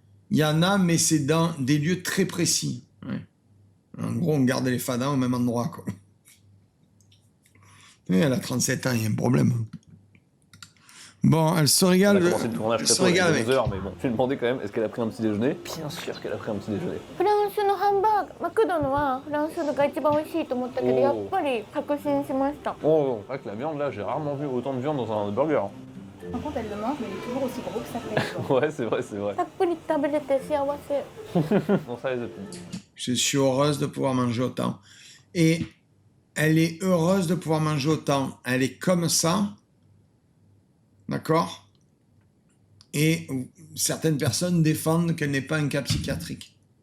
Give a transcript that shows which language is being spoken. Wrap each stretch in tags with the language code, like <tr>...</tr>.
<fr>Il y en a, mais c'est dans des lieux très précis. Ouais. En gros, on garde les fadas au même endroit, quoi. Et elle a 37 ans, il y a un problème. Bon, elle se régale. On a commencé le tournage très tôt, il y a avec. 11 heures, mais bon, je lui ai demandé quand même, est-ce qu'elle a pris un petit déjeuner? Bien sûr qu'elle a pris un petit déjeuner.</fr> <ja>フランスのハンバーグ、マクドのはフランスのが一番美味しいと思ったけど、やっぱり確信しました。</ja> <fr>Oh, c'est vrai que la viande là, j'ai rarement vu autant de viande dans un burger. Par contre, elle le mange, mais il est toujours aussi gros que ça fait. Ouais, c'est vrai, c'est vrai.</fr> <ja>たっぷり食べれて幸せ。</ja> <fr>Bon, ça les a plus. Je suis heureuse de pouvoir manger autant. Et elle est heureuse de pouvoir manger autant. Elle est comme ça, d'accord? Et certaines personnes défendent qu'elle n'est pas un cas psychiatrique.</fr>